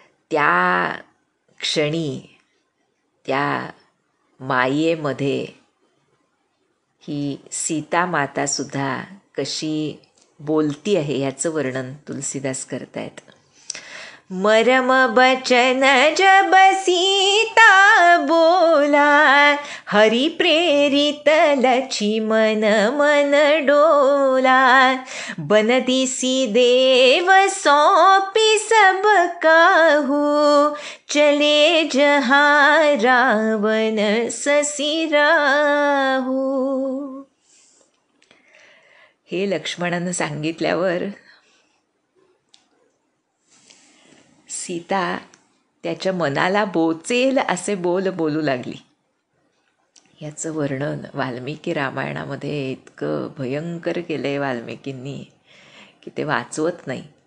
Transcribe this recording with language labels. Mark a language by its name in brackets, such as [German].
[Marathi] त्या क्षणी त्या मायेमध्ये ही सीता मातासुद्धा कशी बोलती आहे ह्याचं वर्णन तुलसीदास करतायत. [Awadhi] मरम बचन जब सीता बोला, हरि प्रेरित लक्ष्मण मन डोला, बनदिसी देव सौंपी सब काहू, चले जहाँ रावण ससी राहू. [Marathi] हे लक्ष्मणानं सांगितल्यावर सीता त्याच्या मनाला बोचेल असे बोल बोलू लागली. याचं वर्णन वाल्मिकी रामायणामध्ये इतकं भयंकर केलं आहे वाल्मिकींनी की ते वाचवत नाही.